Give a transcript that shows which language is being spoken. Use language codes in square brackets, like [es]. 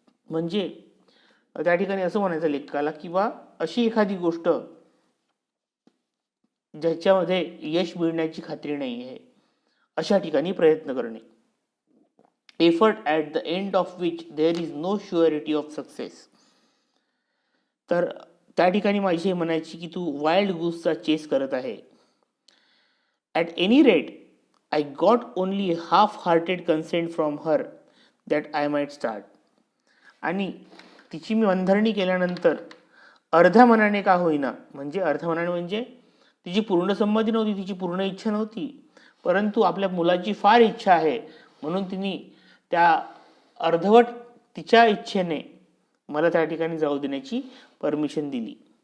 [mr] म्हणजे त्या ठिकाणी असं म्हणायचं लेखकाला की बा अशी एखादी गोष्ट ज्याच्यामध्ये यश मिळण्याची खात्री नाही आहे, अशा ठिकाणी प्रयत्न करणे. [en] Effort at the end of which there is no surety of success. [mr] तर त्या ठिकाणी माझी हे म्हणायची की तू वाईल्ड गूसचा चेस करत आहे. [en] At any rate I got only half hearted consent from her that I might start. [mr] आणि तिची मी वंधरणी केल्यानंतर अर्ध्या मनाने का होईना, म्हणजे अर्ध्या मनाने म्हणजे तिची पूर्ण संमती नव्हती, तिची पूर्ण इच्छा नव्हती, परंतु आपल्या मुलाची फार इच्छा आहे म्हणून तिने त्या अर्धवट तिच्या इच्छेने मला त्या ठिकाणी जाऊ देण्याची परमिशन दिली.